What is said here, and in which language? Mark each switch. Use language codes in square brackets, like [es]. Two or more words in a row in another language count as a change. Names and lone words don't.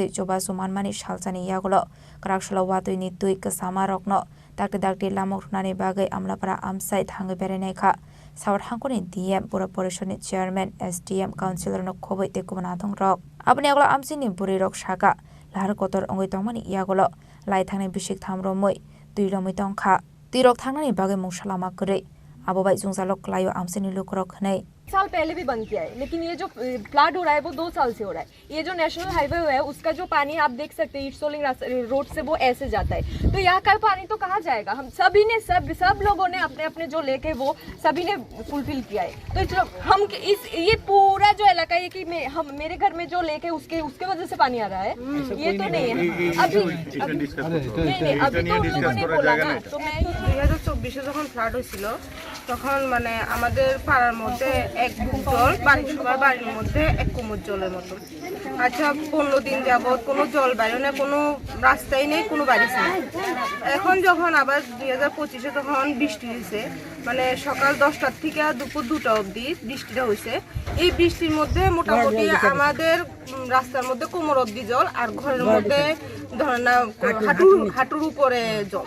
[trp] jobaso manmani shalchani yagulo kraksholo watui ni tui kasama rokno dakti lamok nani bagai amlapara amsai thangi berenai kha South Hangoni DM Pura Porishod ni Chairman SDM Councilor no khobai te kubana thong rok Abani agulo amsini buri rok shaka lahar kotor ongoi tongmani yagulo lai thangnai bishik thamro moi tui romoi tongkha tui rok thangnani bagai mungsalama kore Abo bai jungsalok layo amseni lukrok nei [hi] साल पहले भी बंद किया है, लेकिन ये जो फ्लड हो रहा है वो 2 साल से हो रहा है। ये जो [en] national highway [hi] है उसका जो पानी आप देख सकते हैं ईस्ट सोलिंग रोड से वो ऐसे जाता है, तो यहाँ का पानी तो कहाँ जाएगा? हम सभी ने सब लोगों ने अपने अपने जो लेके वो सभी ने फुलफिल किया है। तो इसलिए हम ये पूरा जो इलाका है कि मेरे घर में जो लेके उसके वजह से पानी आ रहा है, ये तो नहीं है। अभी अभी तो लोगों ने बोला ना, तो मैं [bn] 2024 যখন ফ্লাড হয়েছিল তখন মানে আমাদের পাড়ার মধ্যে এক বুক জল, সবার বাড়ির মধ্যে 1 কোমর জলের মতো। আচ্ছা 15 দিন যাবত কোনো জল বাইরে না, কোনো রাস্তাই নেই, কোনো বাড়ি নেই। এখন যখন আবার 2025 যখন বৃষ্টি হয়েছে, মানে সকাল 10টার থেকে দুপুর 2টা অবধি বৃষ্টিটা হয়েছে, এই বৃষ্টির মধ্যে মোটামুটি আমাদের রাস্তার মধ্যে কোমর অবধি জল, আর ঘরের মধ্যে ধরেন না হাঁটুর উপরে জল।